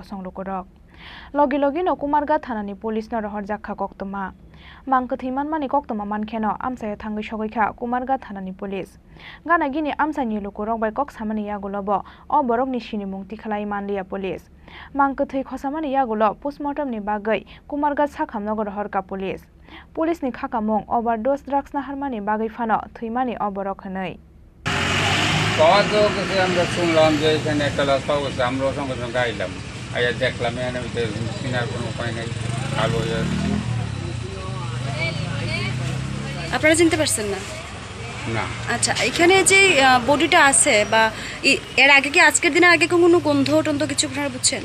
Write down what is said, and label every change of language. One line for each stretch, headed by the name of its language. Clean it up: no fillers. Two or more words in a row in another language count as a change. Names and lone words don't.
Kok Borok: songlokurok logi no Kumargat thanani police no rohor jakha koktuma mangkathiman mani koktuma mankheno amsayo thangai sogaikha Kumargat thanani police gana gini amsani lukurok bai kok samani yagulobo o borokni sinimung tikhalai manliya police mangkathai khosamani yagulo postmortem ni bagai Kumargat sakhamnogo rohorka police Police ni khakamung
English: overdose drugs
Kok Borok: na harmani bagai fano thimani oborok hanai
Bangla: পাওয়া যাওয়া গেছে, আমরা শুনলাম যে এখানে একটা লাশ পাওয়া গেছে, আমরাও সঙ্গে সঙ্গে আইলাম, আইয়া দেখলাম এখানে চিনার কোনো উপায় নেই, কালো হয়ে যাচ্ছে। আপনারা চিনতে পারছেন না? না। আচ্ছা, এখানে যে বডিটা আছে বা এর আগে কি আজকের দিনের আগে কোনো গন্ধ টন্ধ কিছু আপনারা বুঝছেন?